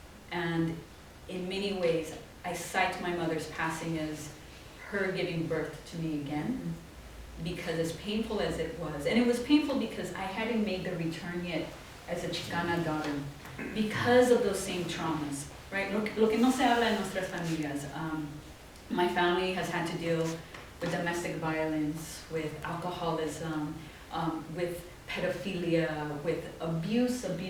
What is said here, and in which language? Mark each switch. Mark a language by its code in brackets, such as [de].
[en] And in many ways, I cite my mother's passing as her giving birth to me again, because as painful as it was, and it was painful because I hadn't made the return yet as a Chicana daughter, because of those same traumas, right? [es] Lo que no se habla en nuestras familias. [en] My family has had to deal with domestic violence, with alcoholism, with pedophilia, with abuse.